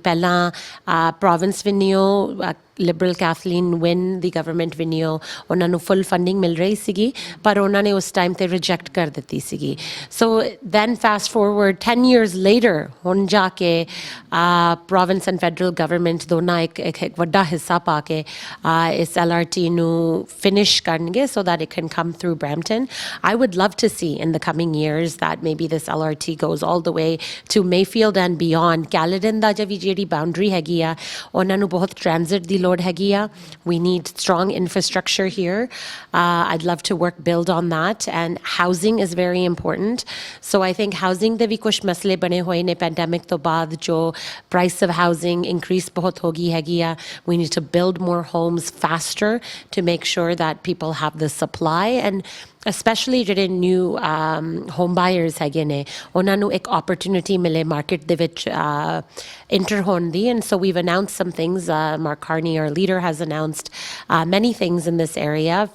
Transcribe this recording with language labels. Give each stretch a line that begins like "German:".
Punjabi: ਪਹਿਲਾਂ province ਵਿੰਨਿਓ Liberal Kathleen win ਦੀ government ਵਿੰਨਿਓ ਉਹਨਾਂ ਨੂੰ ਫੁੱਲ ਫੰਡਿੰਗ ਮਿਲ ਰਹੀ ਸੀਗੀ, ਪਰ ਉਹਨਾਂ ਨੇ ਉਸ ਟਾਈਮ 'ਤੇ ਰਿਜੈਕਟ ਕਰ ਦਿੱਤੀ ਸੀਗੀ.
English: so then fast forward 10 years later
Punjabi: ਹੁਣ ਜਾ ਕੇ
English: province and federal government
Punjabi: ਦੋਨਾਂ ਇੱਕ ਵੱਡਾ ਹਿੱਸਾ ਪਾ ਕੇ ਇਸ
English: LRT ਨੂੰ finish ਕਰਨਗੇ so that it can come through Brampton. I would love to see in the coming years that maybe this LRT goes all the way to Mayfield and beyond.
Punjabi: Caledon ਦਾ ਜਿਹੜੀ boundary ਹੈਗੀ ਆ ਉਹਨਾਂ ਨੂੰ ਬਹੁਤ transit ਦੀ ਲੋੜ ਹੈਗੀ ਆ.
English: We need strong infrastructure here. I'd love to build on that, and housing is very important. So I think housing
Punjabi: ਦੇ ਵੀ ਕੁਝ ਮਸਲੇ ਬਣੇ ਹੋਏ ਨੇ ਪੈਂਡੈਮਿਕ ਤੋਂ ਬਾਅਦ ਜੋ
English: price of housing increase
Punjabi: ਬਹੁਤ ਹੋ ਗਈ ਹੈਗੀ ਆ.
English: We need to build more homes faster to make sure that people have the supply, and
Punjabi: especially ਜਿਹੜੇ
English: new home buyers
Punjabi: ਹੈਗੇ ਨੇ ਉਹਨਾਂ ਨੂੰ ਇੱਕ opportunity ਮਿਲੇ market ਦੇ ਵਿੱਚ enter ਹੋਣ ਦੀ,
English: and so we've announced some things. Mark Carney, our leader, has announced many things in this area.